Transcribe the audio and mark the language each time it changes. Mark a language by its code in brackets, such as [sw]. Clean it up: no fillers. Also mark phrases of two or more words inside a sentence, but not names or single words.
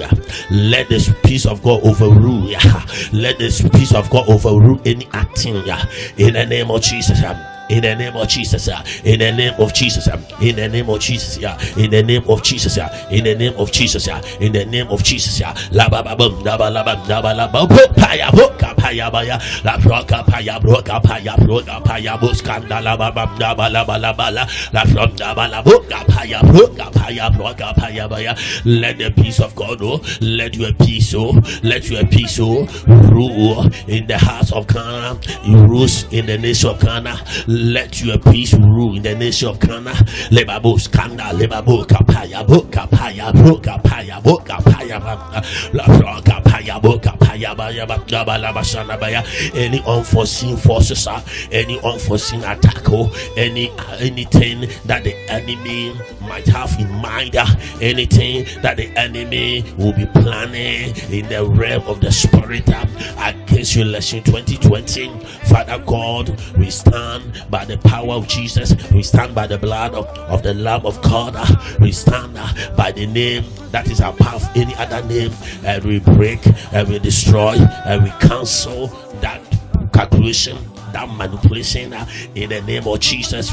[en] Let this peace of God overrule. Let this peace of God overrule any acting, in the name of Jesus. In the name of Jesus, in the name of Jesus, in the name of Jesus, in the name of Jesus, in the name of Jesus, in the name of Jesus, la ba ba bum da ba la ba da ba la ba paya boka paya baya la broka paya broka paya broka paya buskanda la ba ba da ba la ba la ba la from da ba la boka paya broka paya broka paya baya. Let the peace of God, let your peace, let your peace rule in the house of Ghana, you rule in the nation of Ghana. Let your peace rule in the nation of Ghana. Lebabo skanda, lebabo kapaya, boka paya, boka paya, boka paya, la broka paya, boka paya, baya, baya, baya, baya. Any unforeseen forces, any unforeseen attack, anything that the enemy might have in mind, anything that the enemy will be planning in the realm of the spirit against your election 2020, Father God, we stand by the power of Jesus, we stand by the blood of the Lamb of God, we stand by the name that is above any other name, and we break and we destroy and we cancel that calculation, that manipulation, in the name of Jesus.